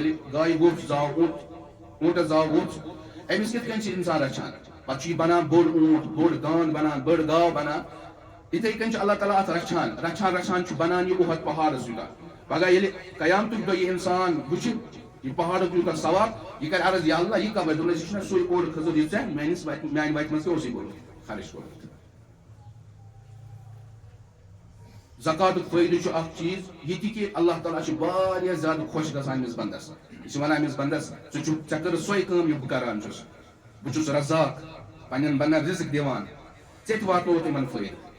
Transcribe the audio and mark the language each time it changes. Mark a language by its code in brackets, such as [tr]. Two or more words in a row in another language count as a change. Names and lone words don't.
[ks] ییٚلہِ گایہِ ووٚژھ زاو اوٗنٛٹس زاو ووٚژھ أمِس کِتھ کٔنۍ چھِ انسان رچھان پتہٕ چھُ یہِ بنان بوٚڑ اوٗنٹ بوٚڑ داند بنان بٔڑ گاو بنان. یِتھٕے کٔنۍ چھُ اللہ تعالیٰ اتھ رچھان چھُ بنان یہِ اُحد پہاڑس یوٗتاہ. پگہہ ییٚلہِ قیامتُک دۄہ یہِ انسان وٕچھِ یہ پہاڑ یوتہ ثواب یہ کر عرض یا اللہ یہ کب دس یہ سوئی اور کھزر یہ ژے میانہ وتہ مز تہ خرچ کورمت. زکاتُک فٲیدٕ چھُ اکھ چیٖز یہ تہِ کہ اللہ تعالیٰ چھُ واریاہ زیادٕ خۄش گژھان أمِس بنٛدس. یہِ چھُ وَنان أمِس بنٛدس ژےٚ کٔرٕتھ سۄے کٲم یہِ بہٕ کران چھُس. بہٕ چھُس رزاق پننٮ۪ن بنٛدن رزق دِوان ژےٚ تہِ واتنووُتھ یِمن فٲیدٕ.